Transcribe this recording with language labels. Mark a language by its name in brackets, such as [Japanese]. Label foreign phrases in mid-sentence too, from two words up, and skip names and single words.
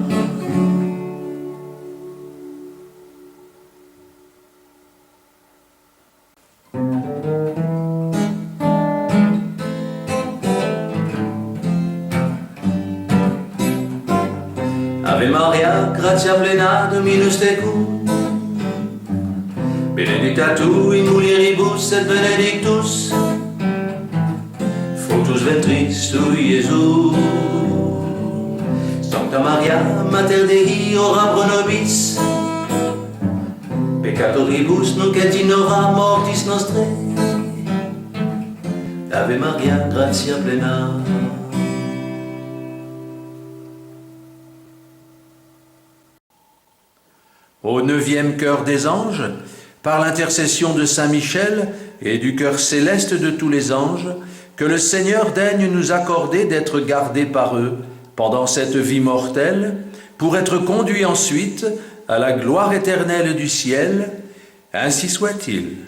[Latin] Ave Maria, gratia plena, Dominus tecum, benedicta tu in mulieribus et benedictus fructus ventris tui, Iesus. Sancta Maria, Mater Dei, ora pro nobis peccatoribus, nunc et in hora mortis nostrae. Ave Maria, gratia plena. [French] Au 9e chœur des anges, par l'intercession de Saint Michel et du chœur céleste de tous les anges, que le Seigneur daigne nous accorder d'être gardés par eux pendant cette vie mortelle, pour être conduits ensuite à la gloire éternelle du ciel, ainsi soit-il.